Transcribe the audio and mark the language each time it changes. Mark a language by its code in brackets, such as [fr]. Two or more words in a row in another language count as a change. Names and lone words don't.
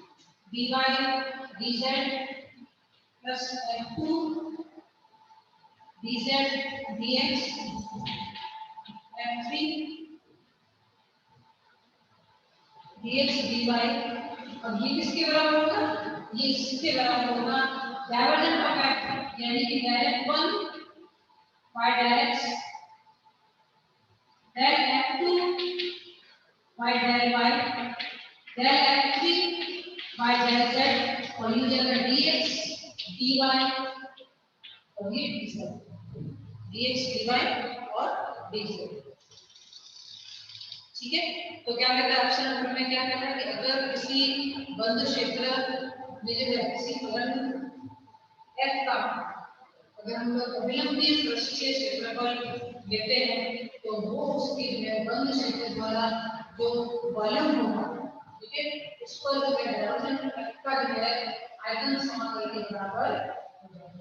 [en] dy dz plus f2 dz dx f3 dx dy, [hi] और ये किसके बराबर होगा, ये इसके बराबर होगा [en] divergent of f, [hi] यानी कि [en] direct 1 by direct del f2 by del y del f3 by del z, [hi] और ये जगह dx dy और ये dz, dx dy और dz। ठीक है, तो क्या कहता है [en] option number [hi] में, क्या कहता है कि अगर किसी बंद क्षेत्र में जो है किसी फलन f का अगर हम लोग अभिलंबीय पृष्ठीय क्षेत्रफल लेते हैं तो वो उसके बंद क्षेत्र द्वारा जो वॉल्यूम होगा, ठीक है, उस पर जो है डाइवर्जेंट का जो है आयतन समाकल के बराबर हो जाएगा।